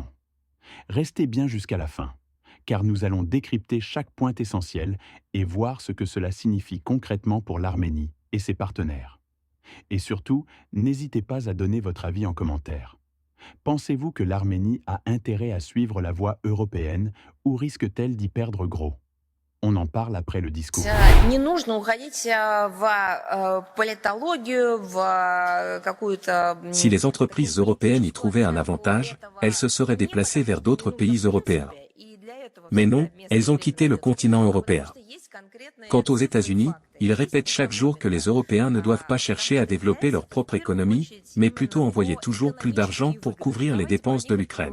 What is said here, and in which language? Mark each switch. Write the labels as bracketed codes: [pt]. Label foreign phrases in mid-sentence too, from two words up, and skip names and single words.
[fr] Restez bien jusqu'à la fin, car nous allons décrypter chaque point essentiel et voir ce que cela signifie concrètement pour l'Arménie et ses partenaires. Et surtout, n'hésitez pas à donner votre avis en commentaire. Pensez-vous que l'Arménie a intérêt à suivre la voie européenne ou risque-t-elle d'y perdre gros? On en parle après le discours. [ru] Не нужно уходить в политологию, в какую-то... [fr] Si les entreprises européennes y trouvaient un avantage, elles se seraient déplacées vers d'autres pays européens. Mais non, elles ont quitté le continent européen. Quant aux États-Unis, ils répètent chaque jour que les Européens ne doivent pas chercher à développer leur propre économie, mais plutôt envoyer toujours plus d'argent pour couvrir les dépenses de l'Ukraine.